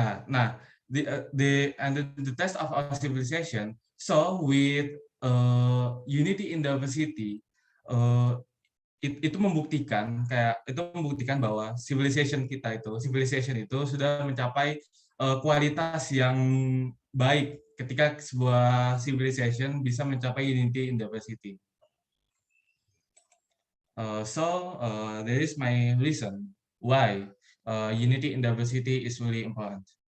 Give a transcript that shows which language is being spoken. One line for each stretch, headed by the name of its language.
English: Nah, the test of our civilization. So with unity in diversity,
Indonesian: itu membuktikan bahwa civilization itu sudah mencapai kualitas yang baik ketika sebuah civilization bisa mencapai unity in diversity.
English: So there is my reason why unity in diversity is really important.